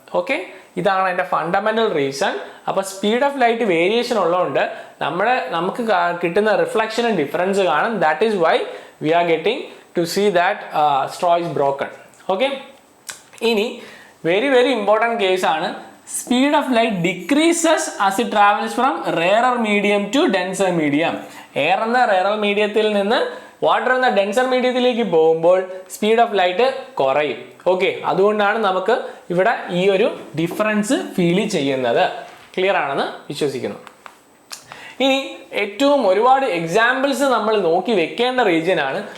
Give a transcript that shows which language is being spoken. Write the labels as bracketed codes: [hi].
[ml] Okay, ഇതാണ് അതിന്റെ fundamental reason. അപ്പൊ സ്പീഡ് ഓഫ് ലൈറ്റ് വേരിയേഷൻ ഉള്ളതുകൊണ്ട് നമുക്ക് കിട്ടുന്ന റിഫ്ലക്ഷനും ഡിഫറൻസ് കാണും. [en] That is why we are getting to see that straw is broken. [ml] Okay, ഇനി വെരി വെരി ഇമ്പോർട്ടൻറ്റ് കേസ് ആണ്. [en] Speed of light decreases as it travels from rarer medium to denser medium. [ml] Air എന്ന rarer മീഡിയത്തിൽ നിന്ന് water എന്ന denser മീഡിയത്തിലേക്ക് പോകുമ്പോൾ speed of light കുറയും. Okay, അതുകൊണ്ടാണ് നമുക്ക് ഇവിടെ ഈ ഒരു ഡിഫറൻസ് ഫീൽ ചെയ്യുന്നത്. ക്ലിയർ ആണെന്ന് വിശ്വസിക്കുന്നു. ഇനി ഏറ്റവും ഒരുപാട് എക്സാമ്പിൾസ് നമ്മൾ നോക്കി വെക്കേണ്ട റീജിയൻ ആണ്.